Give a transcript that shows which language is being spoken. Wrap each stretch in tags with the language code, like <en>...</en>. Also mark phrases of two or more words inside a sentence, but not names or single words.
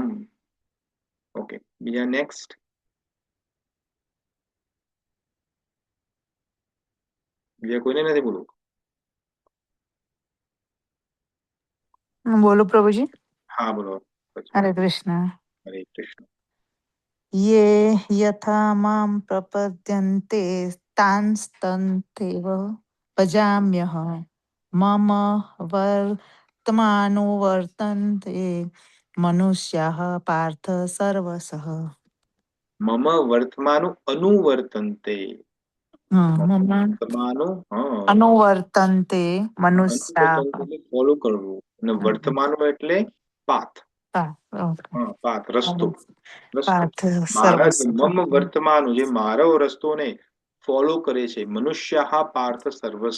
<gu>ઓકે, બીજા નેક્સ્ટ. બીજા કોઈને નથી બોલવું? બોલો પ્રભુજી. હા બોલો. હરે કૃષ્ણ. હરે કૃષ્ણ.</gu> <sa>ये यथा मां प्रपद्यन्ते तांस्तथैव भजाम्यहं मम वर्तमानुवर्तन्ते मनुष्याः पार्थ सर्वशः. મમ વર્તમાનું અનુવર્તન્તે. મમ અનુવર્તન્તે અનુવર્તન્તે મનુષ્યાः.</sa> <gu>એટલે ફોલો કરવું અને વર્તમાનો એટલે પાથ. પાથ રસ્તો. પાર્થ મારા</gu> <sa>સર્વશઃ. મમ વર્તમાનું</sa> <gu>જે મારો રસ્તોને ફોલો કરે છે,</gu> <sa>મનુષ્ય પાર્થ સર્વસઃ.</sa>